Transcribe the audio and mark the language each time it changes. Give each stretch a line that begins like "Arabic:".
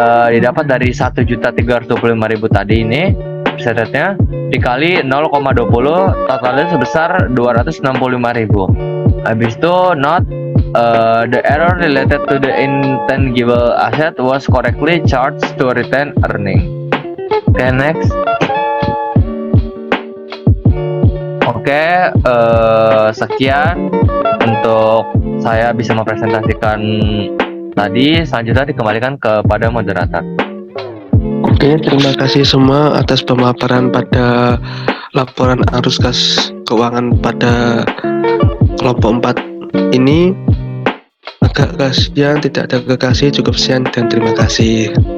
Indonesian: Didapat dari 1.325.000 tadi ini persentasenya dikali 0,20 totalnya sebesar 265.000. Habis itu
English: note the error related to the intangible asset was correctly charged to retained earning. Okay, next.
Indonesian: Oke, sekian untuk saya bisa mempresentasikan tadi. Selanjutnya dikembalikan kepada moderator. Oke, terima kasih semua atas pemaparan pada laporan arus kas keuangan pada kelompok 4 ini. Agak kasihan tidak ada kekasih, cukup sekian dan terima kasih.